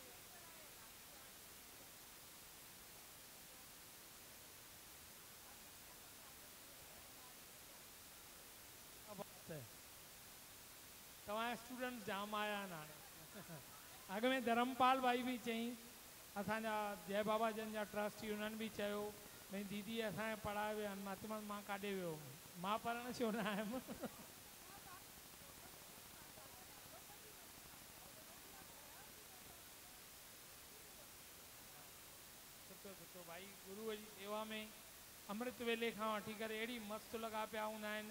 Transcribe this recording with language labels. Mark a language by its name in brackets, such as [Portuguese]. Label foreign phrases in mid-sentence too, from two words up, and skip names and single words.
[Sindhi] तव्हांजा स्टूडेंट्स जाम आया आहिनि हाणे। अॻ में धर्मपाल भाई बि चई, असांजा जय बाबा जन जा ट्रस्टी उन्हनि बि चयो भई दीदी असांखे पढ़ाए विया आहिनि। मां चयोमांसि मां काॾे वियो हुउमि, मां पढ़णु छो न आयुमि। सुठो सुठो भाई, गुरूअ जी सेवा में अमृत वेले खां वठी करे अहिड़ी मस्तु लॻा पिया हूंदा आहिनि।